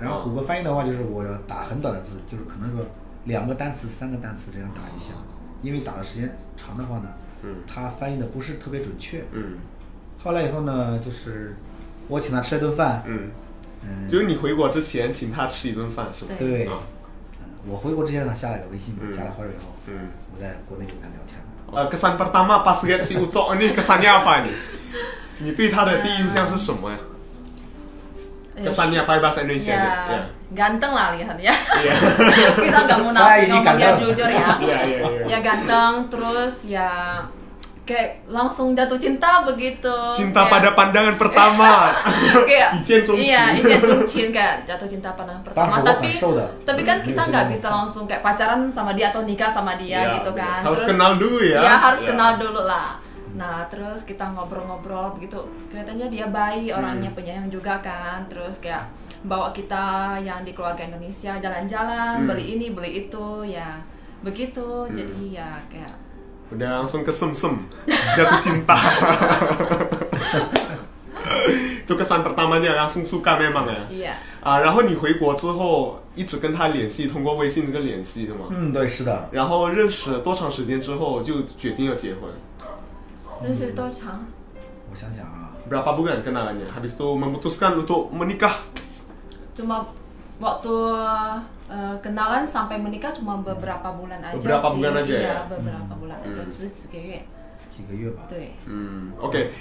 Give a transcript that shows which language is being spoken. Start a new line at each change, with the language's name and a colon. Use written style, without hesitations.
Chinese: 然后谷歌翻译的话，就是我要打很短的字，就是可能说2个单词、3个单词这样打一下，因为打的时间长的话呢，他翻译的不是特别准确。后来以后呢，就是我请他吃了顿饭。就是你回国之前请他吃一顿饭，是吧？对。我回国之前让他下了个微信，加了好友以后，我在国内就跟他聊天。
Indonesian: kesan pertama pas lihat si Ucok ini kesannya apa nih? 你对他的第一印象是什么呀？ kesannya apa bahasa Indonesia ya, ganteng lah lihatnya. Kita nggak mau ngomongnya jujur ya. Ya ganteng, terus ya kayak langsung jatuh cinta begitu. Cinta pada pandangan pertama. Kayak Iya, Ijen Chungqin kayak jatuh cinta pandangan pertama. Tapi kan kita nggak bisa langsung kayak pacaran sama dia atau nikah sama dia gitu kan. Harus kenal dulu ya. Iya, harus kenal dulu lah. Nah, terus kita ngobrol-ngobrol begitu. Kelihatannya dia baik, orangnya penyayang juga kan. Terus kayak bawa kita yang di keluarga Indonesia jalan-jalan, beli ini, beli itu, ya begitu. Jadi ya kayak udah langsung kesemsem, jatuh cinta. Itu kesan pertamanya langsung suka memang ya.
Chinese: 然后你回国之后一直跟他联系，通过微信这个联系是吗？对，是的。然后认识多长时间之后就决定要结婚？认识多长？我想想啊。
Indonesian: Berapa bulan kenalannya? Habis itu memutuskan untuk menikah? Cuma waktu kenalan sampai menikah cuma beberapa bulan aja. Beberapa bulan aja ya? Beberapa bulan aja,
Chinese: 只几个月。几个月吧。对。
Indonesian: Oke.